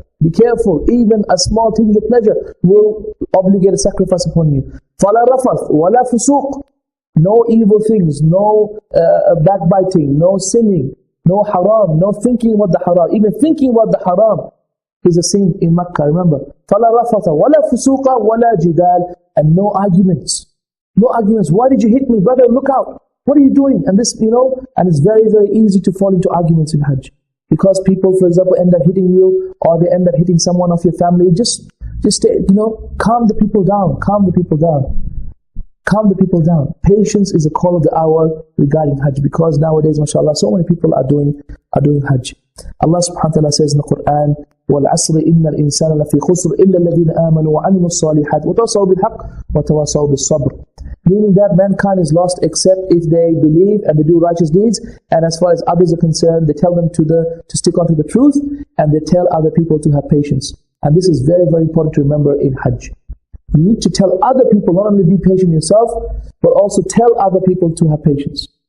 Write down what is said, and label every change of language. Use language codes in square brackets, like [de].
[en] Be careful, even a small thing of pleasure will obligate a sacrifice upon you. [ar] فَلَا رَفَث وَلَا فُسُوقَ, [en] no evil things, no backbiting, no sinning, no haram, no thinking about the haram. Even thinking about the haram is a sin in Makkah, remember. [ar] فَلَا رَفَثَ وَلَا فُسُوقَ وَلَا جِدَالَ, [en] and no arguments. No arguments. Why did you hit me? Brother, look out. What are you doing? And this, and it's very, very easy to fall into arguments in Hajj. Because people, for example, end up hitting you, or they end up hitting someone of your family. Just calm the people down. Calm the people down. Calm the people down. Patience is a call of the hour regarding Hajj, because nowadays, mashallah, so many people are doing Hajj. Allah subhanahu wa ta'ala says in the Quran, [ar] وَالْعَصْرِ إِنَّ الْإِنسَانَ لَفِي خُسْرٍ إِلَّا الَّذِينَ آمَنُوا وَعَمِلُوا الصَّالِحَاتِ وَتَوَاصَوْا بِالْحَقِّ وَتَوَاصَوْا بِالصَّبْرِ. [en] Meaning that mankind is lost except if they believe and they do righteous deeds, and as far as others are concerned, they tell them to stick onto the truth, and they tell other people to have patience. And this is very, very important to remember in Hajj. You need to tell other people, not only be patient yourself, but also tell other people to have patience.